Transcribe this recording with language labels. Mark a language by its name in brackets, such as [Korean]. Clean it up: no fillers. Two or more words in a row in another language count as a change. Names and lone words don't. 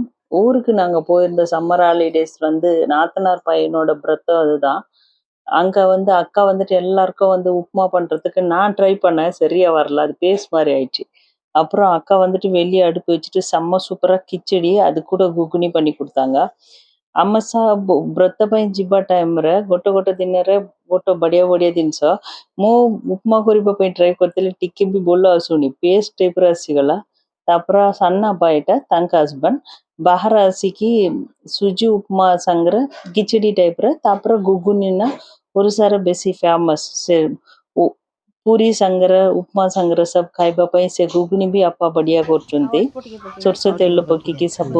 [Tamil] ஊருக்கு நாங்க போயிருந்த [English] summer holidays [Tamil] வந்து நாத்தனார் பையனோட பிறந்தம் அதுதான். அங்க வந்து அக்கா வந்துட்டு எல்லாருக்கும் வந்து உப்புமா பண்றதுக்கு நான் ட்ரை பண்ணேன். சரியா வரல. அது பேஸ்ட் மாரி ஆயிடுச்சு. அப்புறம் அக்கா வந்துட்டு வெளிய அடுப்பு வச்சுட்டு செம்ம சூப்பரா கிச்சடி, அது கூட குக்குனி பண்ணி குடுத்தாங்க. [Odia] ଆମ ସହ ବ୍ରତ ପାଇଁ ଯିବା ଟାଇମରେ ଗୋଟେ ଗୋଟେ ଦିନରେ ଗୋଟେ ବଢିଆ ବଢିଆ ଜିନିଷ ମୁଁ ଉପମା କରିବା ପାଇଁ ଟ୍ରାଏ କରିଥିଲି, ଟିକେ ବି ଭଲ ଆସୁନି, ପେଷ୍ଟ ଟାଇପର ଆସିଗଲା। ତାପରେ ସାନ ଆପା ଏଇଟା ତାଙ୍କ ହଜବେଣ୍ଡ ବାହାର ଆସିକି ସୁଜି ଉପମା ସାଙ୍ଗରେ ଖିଚଡି ଟାଇପର, ତାପରେ ଗୁଗୁନି ନା ଓଡ଼ିଶାରେ ବେଶୀ ଫେମସ ସେ ଉ- ପୁରୀ ସାଙ୍ଗରେ ଉପମା ସାଙ୍ଗରେ ସବୁ ଖାଇବା ପାଇଁ ସେ ଗୁଗୁନି ବି ଆପା ବଢିଆ କରୁଛନ୍ତି, ସୋରିଷ ତେଲ ପକେଇକି ସବୁ।